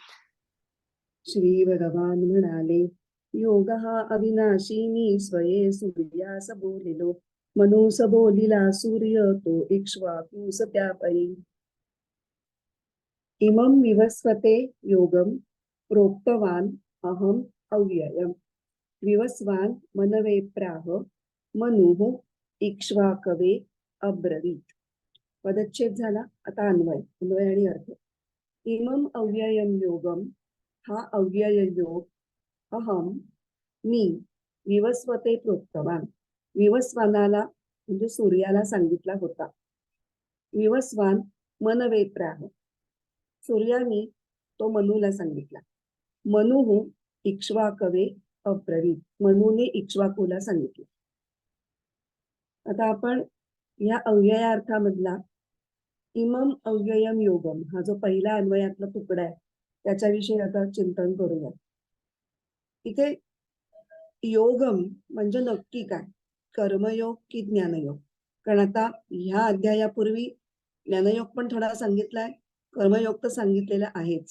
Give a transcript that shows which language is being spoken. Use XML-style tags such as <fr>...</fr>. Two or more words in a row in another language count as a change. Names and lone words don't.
<mr>श्री भगवान म्हणाले, योग हा अविनाशिनी स्वये सूर्यास बोलिलो, मनुस बोलिला सूर्य तो इक्ष्वाकुस त्यापरी.</mr> <sa>इमं विवस्वते योगम प्रोक्तवान अहम अव्ययम विवस्वान मनवे प्राह मनुः इक्ष्वाकवे अब्रवीत.</sa> <mr>पदच्छेद झाला. आता अन्वय आणि अर्थ.</mr> <sa>इमं अव्ययम योगम,</sa> <mr>हा अव्यय योग, अहम मी,</mr> <sa>विवस्वते प्रोक्तवान,</sa> <mr>विवस्वानाला म्हणजे सूर्याला सांगितला होता.</mr> <sa>विवस्वान मनवे प्राह,</sa> <mr>सूर्याने तो मनुला सांगितला.</mr> <sa>मनुः इक्ष्वाकवे अब्रवीत,</sa> <mr>मनुने इक्ष्वाकुला सांगितले. आता आपण या अव्ययार्थामधला</mr> <sa>इमम अव्ययम योगम</sa> <mr>हा जो पहिला अन्वयातला तुकडा आहे त्याच्याविषयी आता चिंतन करूया. इथे योगम म्हणजे नक्की काय, कर्मयोग की ज्ञानयोग? कारण आता ह्या अध्यायापूर्वी ज्ञानयोग पण थोडा सांगितलाय, कर्मयोग तर सांगितलेला आहेच.</mr>